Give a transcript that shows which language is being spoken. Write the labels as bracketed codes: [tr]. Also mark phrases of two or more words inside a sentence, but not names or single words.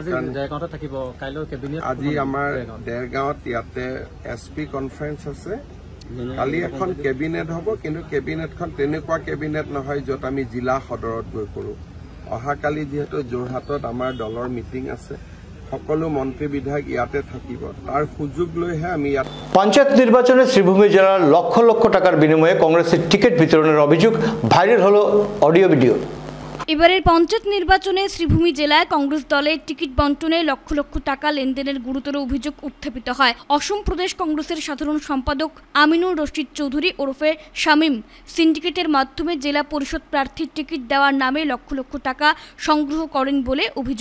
[as] আজি আমাৰ দেৰগাঁৱত ইয়াতে [en] SP conference [as] আছে। কালি এখন কেবিনেট হ'ব, কিন্তু কেবিনেটখন তেনেকুৱা কেবিনেট নহয় য'ত আমি জিলা সদৰত গৈ কৰোঁ। অহাকালি যিহেতু যোৰহাটত আমাৰ দলৰ মিটিং আছে, সকলো মন্ত্ৰী বিধায়ক ইয়াতে থাকিব, তাৰ সুযোগ লৈহে আমি ইয়াত। [bn] পঞ্চায়েত নির্বাচনে শ্রীভূমি জেলার লক্ষ লক্ষ টাকার বিনিময়ে কংগ্রেসের টিকিট বিতরণের অভিযোগ, ভাইরাল হলো অডিও ভিডিও। এবারের পঞ্চায়েত নির্বাচনে শ্রীভূমি জেলায় কংগ্রেস দলের টিকিট বন্টনে লক্ষ লক্ষ টাকা লেনদেনের গুরুতর অভিযোগ উত্থাপিত হয়। অসম প্রদেশ কংগ্রেসের সাধারণ সম্পাদক আমিনুর রশিদ চৌধুরী ওরফে শামীম সিন্ডিকেটের মাধ্যমে জেলা পরিষদ প্রার্থীর টিকিট দেওয়ার নামে লক্ষ লক্ষ টাকা সংগ্রহ করেন বলে অভিযোগ।